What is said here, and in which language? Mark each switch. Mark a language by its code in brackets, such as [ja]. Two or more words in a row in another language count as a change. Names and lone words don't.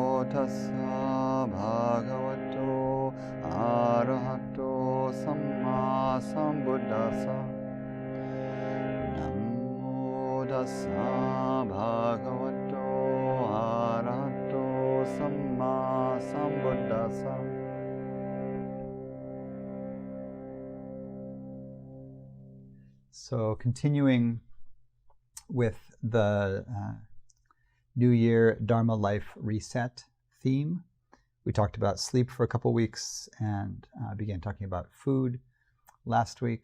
[pi] tassa bhagavato arahato samma sambuddhassa. Namo tassa bhagavato arahato samma sambuddhassa. [en] So continuing with the New Year Dharma Life Reset theme, we talked about sleep for a couple weeks and began talking about food last week.